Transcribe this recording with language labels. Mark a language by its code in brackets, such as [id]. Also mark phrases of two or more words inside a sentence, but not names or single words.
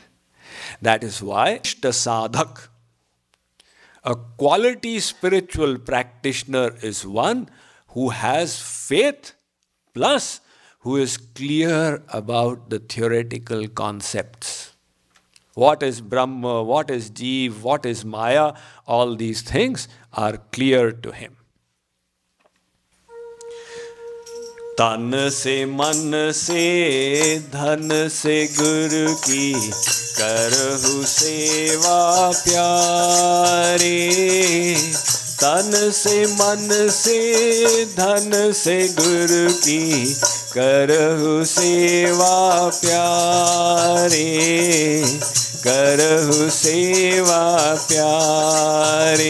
[en] That is why Ishta Sadhak, a quality spiritual practitioner, is one who has faith plus who is clear about the theoretical concepts. What is Brahma, what is Jeev, what is Maya, all these things are clear to him. [hi] तन से मन से धन से गुरु की करहु सेवा प्यारे तन से मन से धन से गुरु की करहु सेवा प्यारे करहु सेवा प्यारे